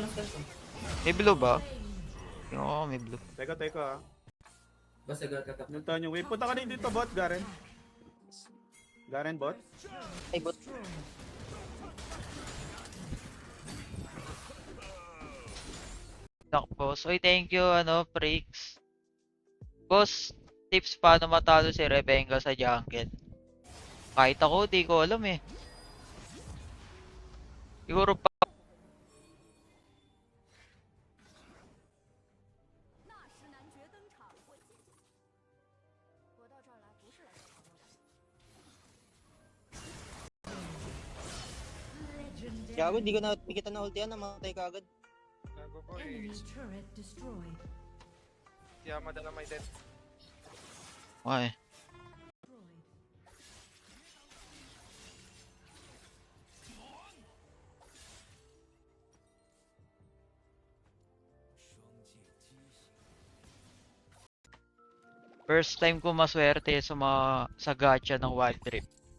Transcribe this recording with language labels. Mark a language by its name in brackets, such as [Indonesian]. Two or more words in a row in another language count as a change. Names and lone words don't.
[Filipino] May blue ba? Oo, may blue. Teka ah. Basta gagakap. Nuntahan yung wave. Punta ka rin dito bot, Garen. Garen bot. Ay, bot. [English] Knock boss. Oy, thank you, Freaks. [Filipino] Boss, tips paano matalo si Rebenga sa jungle. Kahit ako, di ko alam eh. Siguro pa. [Chinese] 那时男爵登场，我到这儿来不是来找朋友的。 [Filipino] Gago, di kita na ultihan, namatay ka agad. Gago ko eh. Kaya madala may death. Okay. [English] First time [Filipino] ko maswerte sa gacha ng Wild Rift.